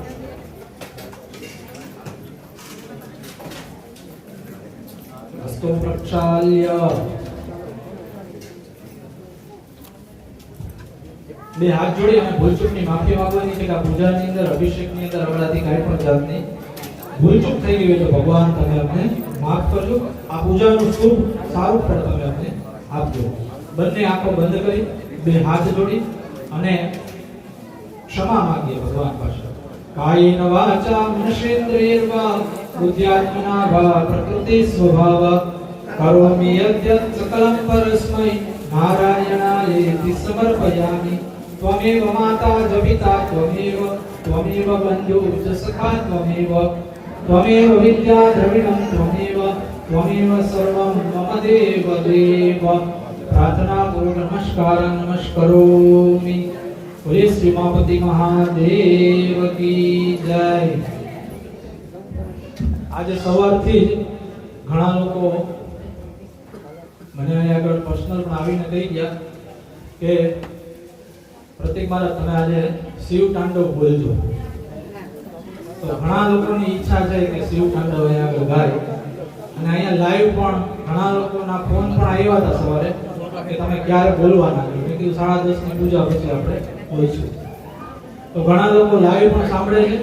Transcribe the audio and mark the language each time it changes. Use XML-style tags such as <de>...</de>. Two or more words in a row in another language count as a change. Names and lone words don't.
<gu>હસ્તો પ્રક્ષાલ્ય બે હાથ જોડી અને ભૂલચૂકની માફી માંગવાની છે કે આ પૂજાની અંદર અભિષેકની અંદર આપણાથી કાંઈ પણ જાતની ભૂલચૂક થઈ ગઈ હોય તો ભગવાન તમે અમને માફ કરજો આ પૂજાનું શુભ સારું ફળ તમે અમને આપજો બંને આંખો બંધ કરી બે હાથ જોડી અને</gu> <hi>क्षमा मांगिए भगवान</hi> <sa>પાસે कायेन वाचा मनसेन्द्रियर्वा बुद्ध्यात्मना वा प्रकृति स्वभाव करोमि यद्यत् सकलं परस्मै नारायणायेति समर्पयामि त्वमेव माता च पिता त्वमेव बन्धुश्च सखा त्वमेव त्वमेव विद्या द्रविणं त्वमेव सर्वं मम देव देव प्रार्थना पूर्वक नमस्करोमि।</sa> <hi>बोले श्री उमापति महादेव की जय।</hi> <gu>આજ સવારથી જ ઘણા લોકો મને અહીં આગળ પર્સનલ પણ આવીને કહી ગયા કે પ્રતિક મહારાજ તમે આજે શિવ તાંડવ બોલજો, તો ઘણા લોકોની ઈચ્છા છે કે શિવ તાંડવ અહીં આગળ ગાય, અને અહીંયા લાઈવ પણ ઘણા લોકોના ફોન પણ આવ્યા હતા સવારે કે તમે ક્યારે બોલવાના છો, મેં કીધું 10:30 ની પૂજા પછી આપણે બોલશું, તો ઘણા લોકો લાઈવ પણ સાંભળે છે।</gu>